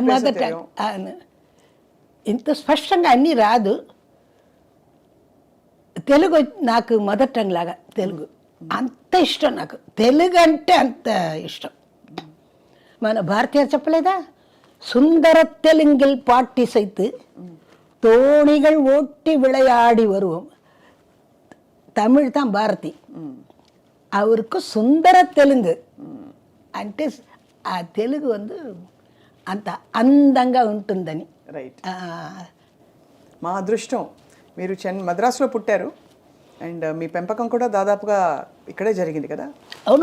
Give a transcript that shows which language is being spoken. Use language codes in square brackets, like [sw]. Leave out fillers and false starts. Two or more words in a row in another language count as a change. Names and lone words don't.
[en] mother tongue. [te] ఇంత స్పష్టంగా అన్నీ రాదు. తెలుగు నాకు [en] mother tongue [te] లాగా తెలుగు అంత ఇష్టం. నాకు తెలుగు అంటే అంత ఇష్టం. మన భారతీయ చెప్పలేదా, సుందర [ta] தெலுங்கில் பாட்டிசைத்து தோணிகள் ஓட்டி விளையாடி வருவோம். தமிழ் தான் பாரதி, அவருக்கு [te] సుందర తెలుగు అంటే ఆ తెలుగు అంత అందంగా ఉంటుందని. రైట్. మా అదృష్టం మీరు మద్రాసులో పుట్టారు. అండ్ మీ పెంపకం కూడా దాదాపుగా ఇక్కడే జరిగింది కదా? అవును,